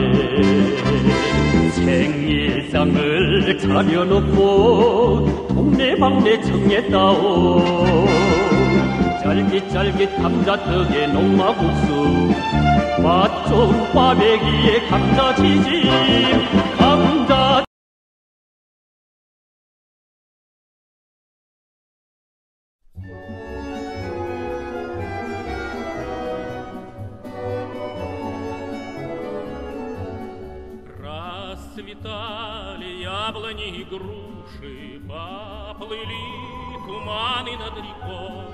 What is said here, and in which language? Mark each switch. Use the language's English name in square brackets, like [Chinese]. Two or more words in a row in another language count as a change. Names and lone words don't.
[Korean] 생일상을 차려놓고 동네방네 청했다오. 쫄깃쫄깃 감자떡에 농마국수, 맛 좋은 꽈배기에 감자튀김, 감자 [Russian] Расцветали яблони и груши, поплыли туманы над рекой.